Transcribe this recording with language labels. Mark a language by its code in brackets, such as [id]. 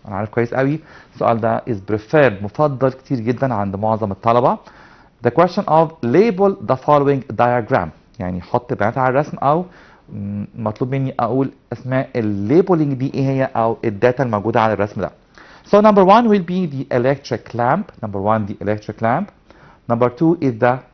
[ar] أنا عارف كويس قوي السؤال ده [en] is preferred [ar] مفضل كتير جدا عند معظم الطلبة. [en] The question of label the following diagram. [ar] يعني حط بيانات على الرسم أو مطلوب مني أقول أسماء الليبلينج دي إيه هي أو الداتا الموجودة على الرسم ده. [en] So number one will be the electric lamp. Number one the electric lamp. Number two is the